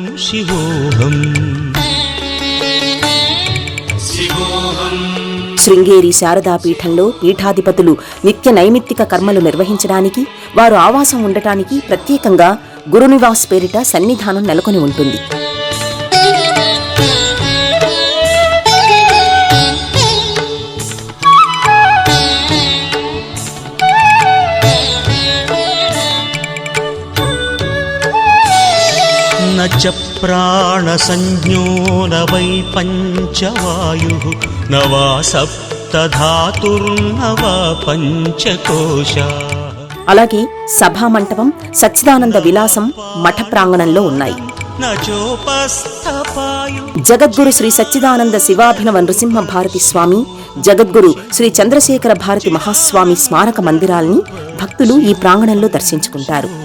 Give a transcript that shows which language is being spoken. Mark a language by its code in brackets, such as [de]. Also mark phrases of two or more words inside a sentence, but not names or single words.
[te] శృంగేరి శారదా పీఠంలో పీఠాధిపతులు నిత్య నైమిత్తిక కర్మలు నిర్వహించడానికి, వారు ఆవాసం ఉండటానికి ప్రత్యేకంగా గురునివాస్ పేరిట సన్నిధానం నెలకొని ఉంటుంది. [sa] च प्राणसंज्ञो न वै पञ्चवायुः न वा सप्तधातुर्न वा पञ्चकोशा. [te] అలాగే సభామంటపం, సచ్చిదానంద విలాసం మఠ ప్రాంగణంలో ఉన్నాయి. జగద్గురు శ్రీ సచ్చిదానంద శివాభినవ నృసింహ భారతి స్వామి, జగద్గురు శ్రీ చంద్రశేఖర భారతి మహాస్వామి స్మారక మందిరాల్ని భక్తులు ఈ ప్రాంగణంలో దర్శించుకుంటారు.